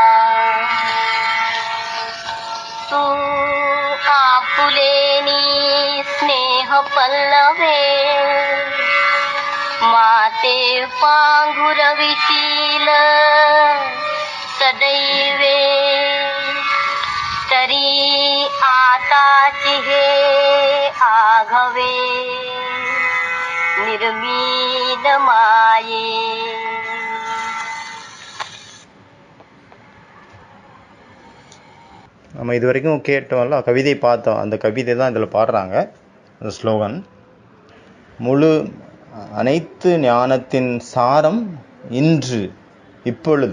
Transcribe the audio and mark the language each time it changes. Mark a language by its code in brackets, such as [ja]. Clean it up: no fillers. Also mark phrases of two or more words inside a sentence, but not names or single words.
[mr] तू आपुलेनी स्नेह पल्लवे माते पांघुरविशील सदैवे. तरी आताची हे आघवे निर्मीद माये. [ta] நம்ம இது வரைக்கும் கேட்டோம்ல, கவிதை பார்த்தோம். அந்த கவிதை தான் இதில் பாடுறாங்க. அந்த ஸ்லோகன் அனைத்து ஞானத்தின் சாரம் இன்று, இப்பொழுது.